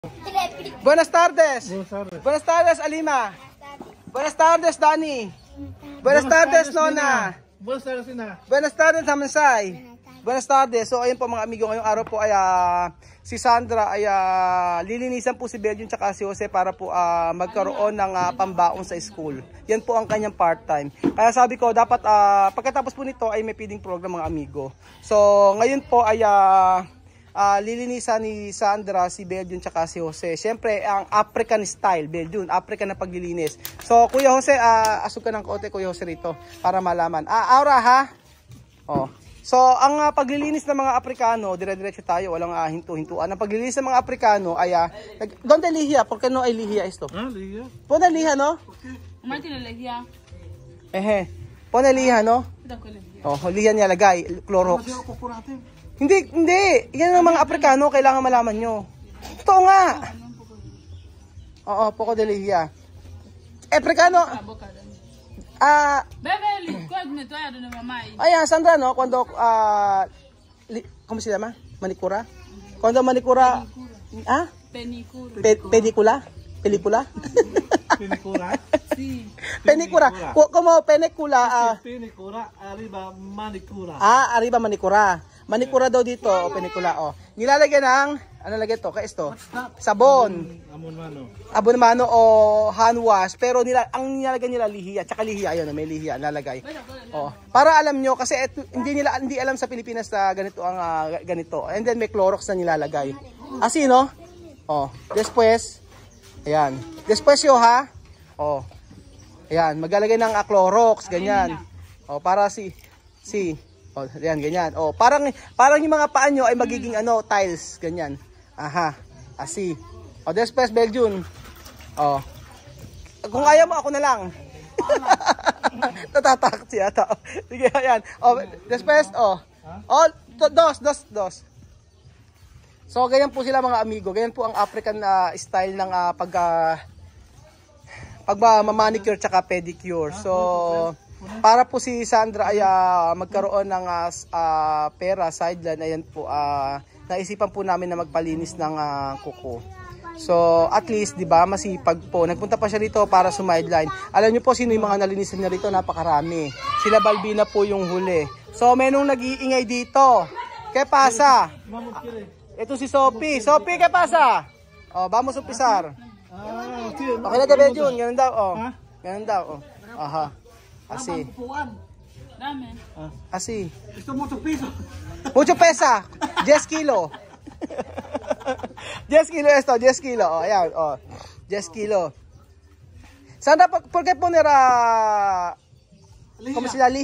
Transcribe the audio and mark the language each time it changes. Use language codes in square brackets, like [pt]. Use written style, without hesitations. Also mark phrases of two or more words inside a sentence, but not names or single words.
[es] Buenas tardes. Buenas tardes, Alima. Buenas tardes, Dani. Buenas tardes, Nona. Buenas tardes, Nina. Buenas tardes, Hamansay. Buenas tardes. [tl] So ayun po mga amigo, ngayong araw po ay si Sandra ay lilinisan po si Belgium tsaka si Jose para po magkaroon ng pambaon sa school. Yan po ang kanyang part-time. Kaya sabi ko dapat pagkatapos po nito ay may feeding program mga amigo. So ngayon po ay lilinisan ni Sandra si Belgium tsaka si Jose. Siyempre ang [en] African style, [tl] Belgium, African na paglilinis. So Kuya Jose, asok ka ng kote Kuya Jose rito para malaman. Aura ha? Oh. So, ang paglilinis ng mga Aprikano, dire-diretso tayo, walang hinto-hintuan. Ang paglilinis ng mga Aprikano ay, [es] ¿dónde lihia? ¿Por qué no hay lihia esto? Lihia. Pone lihia, no? ¿Cómo tiene lejía? Pone lihia, no? [tl] Oh, lihia niya lagay, Clorox. Hindi. Yan ang mga Aprikano, kailangan malaman nyo. Ito nga. Oo, [es] poco de lihia. [tl] Aprikano. Ayan, Sandra, no? [es] Cuando, ¿cómo se llama? Manicura? Cuando manicura, Penicura. ¿Pelicula? Penicura? Sí. Penicura. Como penicula. Penicura, arriba manicura. Arriba manicura. [tl] Manicura daw dito, o penicula, o. Nilalagyan ng, ano lagay ito? Kaya ito? Sabon. [es] Abon mano [tl] o [en] hand wash. [tl] Pero ang nilalagyan nila lihiya. Tsaka lihiya, ayun, may lihiya, nilalagay. O. Para alam nyo, kasi hindi alam sa Pilipinas na ganito ang ganito. [en] And then [tl] may Clorox na nilalagay. [es] Asi, no? O. Después, ayan. Después yo, ha? O. [tl] Ayan, maglalagay ng Clorox, ganyan. O, para O, yan, ganyan. O, parang yung mga paa nyo ay magiging tiles, ganyan. [es] Aha, asi. O, después, Belgium. [tl] O, kung ayaw mo, ako na lang. Natatakot siya ito. Sige, ayan. [es] O, después, dos. [tl] So, ganyan po sila mga amigo. Ganyan po ang [en] African style [tl] ng pagmamanicure tsaka pedicure. So, para po si Sandra ay magkaroon ng pera, sideline, ayan po, naisipan po namin na magpalinis ng kuko. So, at least, di ba, masipag po. Nagpunta pa siya rito para sumideline. Alam niyo po sino yung mga nalinisan niya rito, napakarami. Sila Balbina po yung huli. So, menong nag-iingay dito. [es] ¿Qué pasa? [tl] Ito si Sophie. Sophie, [es] ¿qué pasa? [tl] Oh, [es] vamos umpisar. [tl] Okay na gabi yun. Ganun daw, oh. Ganun daw, [es] oh. Aha. Así. Así. Esto mucho piso. Mucho pesa. 10 kilo. 10 kilo esto, 10 kilo. Oh, ayan, oh. 10 kilo. Sandra, ¿por qué poner ¿cómo se llama?